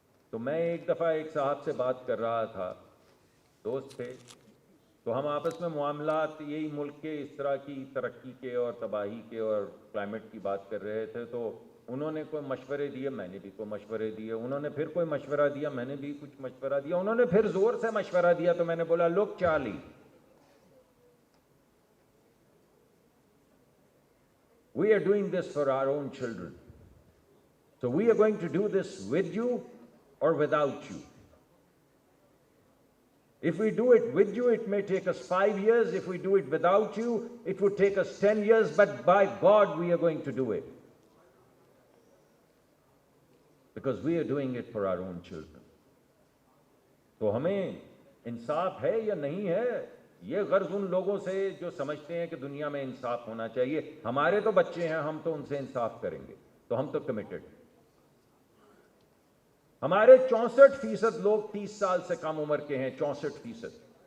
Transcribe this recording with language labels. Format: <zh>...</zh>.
<ur>تو میں ایک دفعہ ایک صاحب سے بات کر رہا تھا, دوست تھے, تو ہم آپس میں معاملات یہی ملک کے اس طرح کی ترقی کے اور تباہی کے اور کلائمیٹ کی بات کر رہے تھے. تو انہوں نے کوئی مشورے دیے, میں نے بھی کوئی مشورے دیے, انہوں نے پھر کوئی مشورہ دیا, میں نے بھی کچھ مشورہ دیا, انہوں نے پھر زور سے مشورہ دیا. تو میں نے بولا لوک Charlie,</ur> <en>we are doing this for our own children. So we are going to do this with you or without you. If we do it with you, it may take us 5 years. If we do it without you, it would take us 10 years. But by God, we are going to do it. Because we are doing it for our own children.</en> <ur>تو ہمیں انصاف ہے یا نہیں ہے, یہ غرض ان لوگوں سے جو سمجھتے ہیں کہ دنیا میں انصاف ہونا چاہیے. ہمارے تو بچے ہیں, ہم تو ان سے انصاف کریں گے, تو ہم تو کمیٹڈ ہیں. ہمارے 64% لوگ 30 سال سے کم عمر کے ہیں, 64%.</ur>